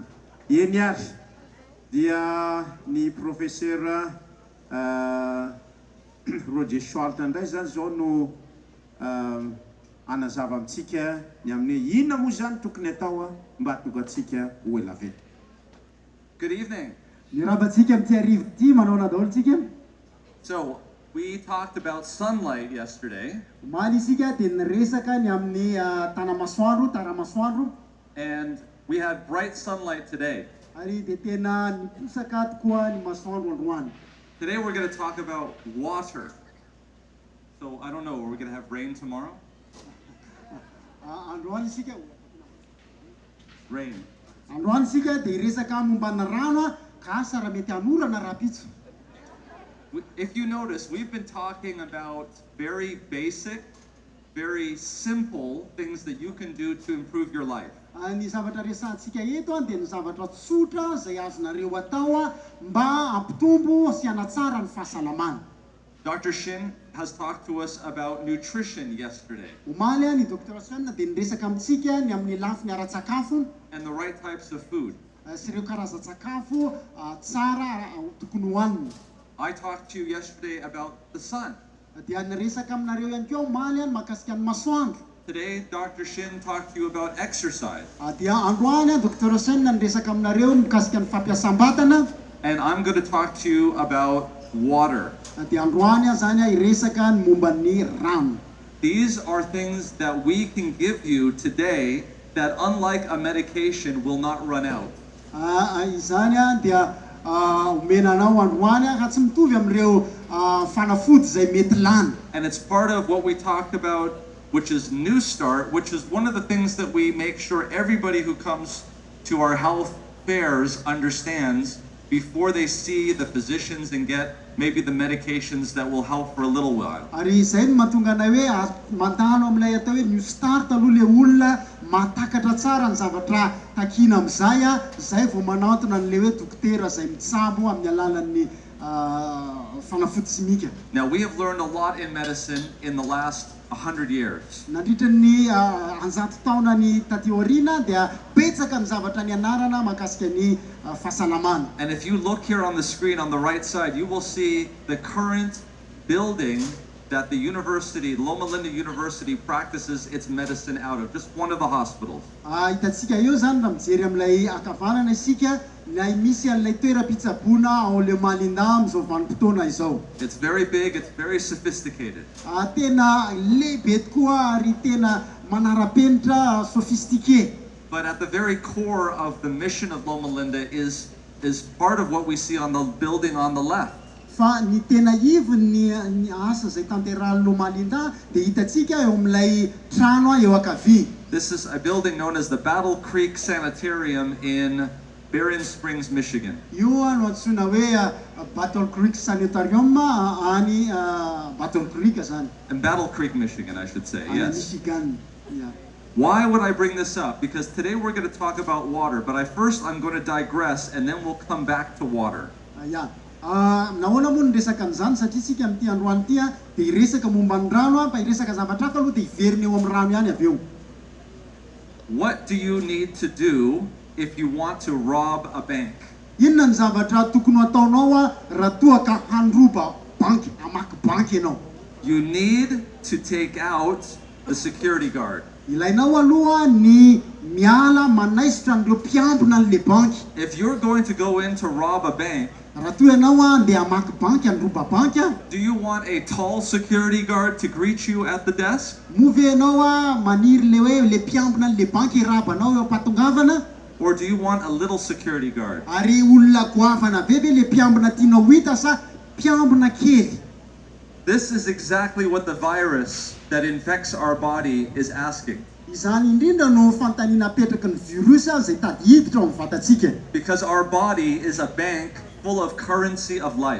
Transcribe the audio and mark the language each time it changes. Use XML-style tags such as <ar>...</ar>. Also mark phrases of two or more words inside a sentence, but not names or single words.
<mg>Eny ary dia ny profesera Roger Short indray zany zao no anazava amintsika ny amin'ny inona moa zany tokony atao mba hatonga antsika ho ela vela.</mg> <en>Good evening.</en> <mg>Mirabantsika amin'ity arivo ity manao daholo tsika.</mg> <en>So, we talked about sunlight yesterday,</en> <mg>Omaly isika dia niresaka ny amin'ny tanamasoandro, taramasoandro.</mg> <en>and we had bright sunlight today.</en> <mg>Ary dia tena niposaka tokoa ny masoandro androany.</mg> <en>Today we're going to talk about water. So, I don't know, are we going to have rain tomorrow?</en> <mg>Androany isika</mg> <en>Rain.</en> <mg>androany isika dia resaka mombana rano ka asa raha mety hanorana raha-pitso.</mg> <en>If you notice, we've been talking about very basic, very simple things that you can do to improve your life.</en> <mg>Ny zavatra resantsika eto dia ny zavatra tsotra izay azonareo atao mba hampitombo sy hanatsara ny fahasalamana.</mg> <en>Dr. Shin has talked to us about nutrition yesterday</en> <mg>Omaly ny Dr. Shin dia niresaka amintsika ny amin'ny lafiny ara-tsakafo</mg> <en>and the right types of food.</en> <mg>sy ireo karazan-tsakafo tsara tokony hohaniny.</mg> <en>I talked to you yesterday about the sun.</en> <mg>Dia niresaka aminareo ihany koa omaly mahakasika ny masoandro.</mg> <en>Today, Dr. Shin talked to you about exercise.</en> <mg>Dia androany Dr. Shin niresaka aminareo mikasika ny fampiasam-batana.</mg> <en>And I'm going to talk to you about water.</en> <mg>Dia androany zany iresaka ny momba ny rano.</mg> <en>These are things that we can give you today that, unlike a medication, will not run out.</en> <mg>Izany dia omenanao androany ka tsy mitovy amin'ireo fanafody izay mety lany.</mg> <en>And it's part of what we talked about, which is New Start, which is one of the things that we make sure everybody who comes to our health fairs understands before they see the physicians and get maybe the medications that will help for a little while.</en> <mg>Ary izay no mahatonga anay hoe mandalo amin'ilay atao hoe New Start aloha le olona mahatakatra tsara ny zavatra takina amin'izay izay vao manantona an'ilay hoe dokotera izay mitsabo amin'ny alalan'ny fanafody simika.</mg> <en>Now, we have learned a lot in medicine in the last 100 years.</en> <mg>Nandritra ny anjato taona ny taty aoriana dia betsaka ny zavatra nianarana mahakasika ny fahasalamana.</mg> <en>And if you look here on the screen on the right side, you will see the current building that the university, Loma Linda University, practices its medicine out of, just one of the hospitals.</en> <mg>Hitantsika eo zany raha mijery amin'ilay akavanana isika ilay misy an'ilay toeram-pitsaboana ao Loma Linda amin'izao vanim-potoana izao.</mg> <en>It's very big, it's very sophisticated.</en> <mg>Tena lehibe tokoa ary tena manara-penitra sophistiqué.</mg> <en>But at the very core of the mission of Loma Linda is part of what we see on the building on the left.</en> <mg>Fa ny tena ivony ny asa izay tanterahan'ny Loma Linda dia hitantsika eo amin'ilay trano eo ankavia.</mg> <en>This is a building known as the Battle Creek Sanitarium in Berrien Springs, Michigan.</en> <mg>Io no antsoina hoe Battle Creek Sanitarium any Battle Creek zany.</mg> <en>In Battle Creek, Michigan, I should say.</en> <mg>Any</mg> <en>Yes. Michigan. Yeah. Why would I bring this up? Because today we're going to talk about water, but I'm going to digress and then we'll come back to water. Yeah.</en> <mg>Nahoana moa ny resaka an'izany satria tsika amin'ity androany ity dia hiresaka momba ny rano fa hiresaka zavatra hafa aloha dia hiverina eo amin'ny rano ihany avy eo.</mg> <en>What do you need to do if you want to rob a bank?</en> <mg>Inona ny zavatra tokony ataonao raha toa ka handroba banky, hamaky banky ianao?</mg> <en>You need to take out the security guard.</en> <mg>Ilainao aloha ny miala manaisitra an'ireo mpiambina an'le banky.</mg> <en>If you're going to go in to rob a bank,</en> <mg>raha toa ianao handeha hamaky banky, handroba banky</mg> <en>do you want a tall security guard to greet you at the desk?</en> <mg>move ianao maniry le hoe le mpiambina an'le banky irabanao eo am-patongavana?</mg> <en>Or do you want a little security guard?</en> <mg>Ary olona goavana be le mpiambina tianao hita sa mpiambina kely?</mg> <en>This is exactly what the virus that infects our body is asking.</en> <mg>Izany indrindra no fantaniana apetraky ny virus izay tady hiditra ao amin'ny vatantsika.</mg> <en>Because our body is a bank full of currency of life.</en>